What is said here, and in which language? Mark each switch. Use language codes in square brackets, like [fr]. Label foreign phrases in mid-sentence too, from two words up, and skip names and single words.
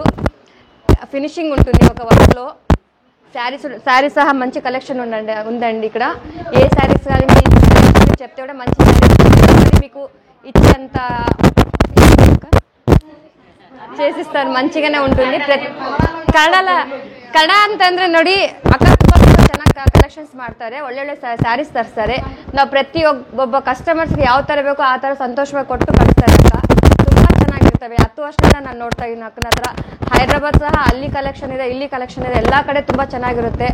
[te] ఫినిషింగ్ ఉంటుంది ఒక వర్క్లో. శారీస్ సహా మంచి కలెక్షన్ ఉందండి ఇక్కడ. ఏ శారీస్ కానీ మీరు చెప్తే కూడా మంచి శారీస్ మీకు ఇచ్చేంత చేసిస్తారు, మంచిగానే ఉంటుంది. [kn] ಕನ್ನಡ ಅಂತಂದ್ರೆ ನೋಡಿ ಅಕ್ಕ ತುಂಬ ಚೆನ್ನಾಗಿ ಕಲೆಕ್ಷನ್ಸ್ ಮಾಡ್ತಾರೆ, ಒಳ್ಳೊಳ್ಳೆ ಸ್ಯಾರೀಸ್ ತರಿಸ್ತಾರೆ. ನಾವು ಪ್ರತಿಯೊಬ್ಬ ಕಸ್ಟಮರ್ಸ್ಗೆ ಯಾವ ಥರ ಬೇಕೋ ಆ ಥರ ಸಂತೋಷವಾಗಿ ಕೊಟ್ಟು ಕಳಿಸ್ತಾರೆ. ಅಕ್ಕ ತುಂಬ ಚೆನ್ನಾಗಿರ್ತವೆ. 10 ವರ್ಷದಿಂದ ನಾನು ನೋಡ್ತಾ ಇದ್ದೀನಿ ಅಕ್ಕನ ಹತ್ರ. ಹೈದರಾಬಾದ್ ಸಹ ಅಲ್ಲಿ ಕಲೆಕ್ಷನ್ ಇದೆ, ಇಲ್ಲಿ ಕಲೆಕ್ಷನ್ ಇದೆ, ಎಲ್ಲ ಕಡೆ ತುಂಬ ಚೆನ್ನಾಗಿರುತ್ತೆ.